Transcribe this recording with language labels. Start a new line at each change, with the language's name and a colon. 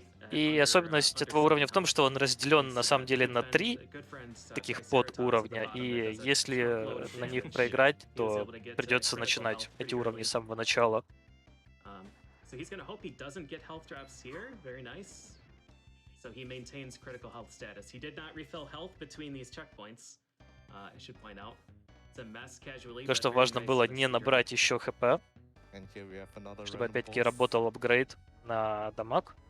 Russian: И особенность этого уровня в том, что он разделен на самом деле на 3 таких подуровня, и если на них проиграть, то придется начинать эти уровни с самого начала.
English: So he's gonna hope he doesn't get health drops here. Very nice. So he maintains critical health status. He did not refill health between these checkpoints. I should point out. It's a mess casually.
Russian: То, что важно было не набрать еще хп, чтобы опять-таки работал апгрейд на дамаг.